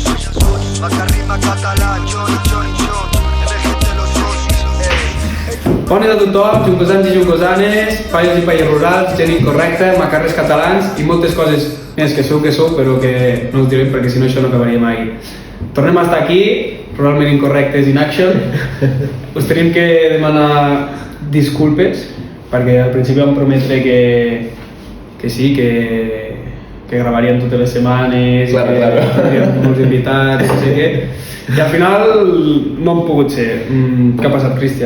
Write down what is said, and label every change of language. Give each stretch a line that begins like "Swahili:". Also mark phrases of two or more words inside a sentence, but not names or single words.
Catalan: Macarrima català, Johnny, emergente los socis. Bona nit a tothom, juncosans i juncosanes, paios i paies rurals, gent incorrecta, macarres catalans i moltes coses més que sou, però que no us direm perquè si no això no acabaria mai. Tornem a estar aquí, ruralment incorrectes
English: in action.
Catalan: Us tenim que demanar disculpes perquè al principi vam prometre que sí, que gravaríem totes les setmanes, claro. que tindríem molts invitats, no sé què. I al final no han pogut ser. Què ha passat, Cristian?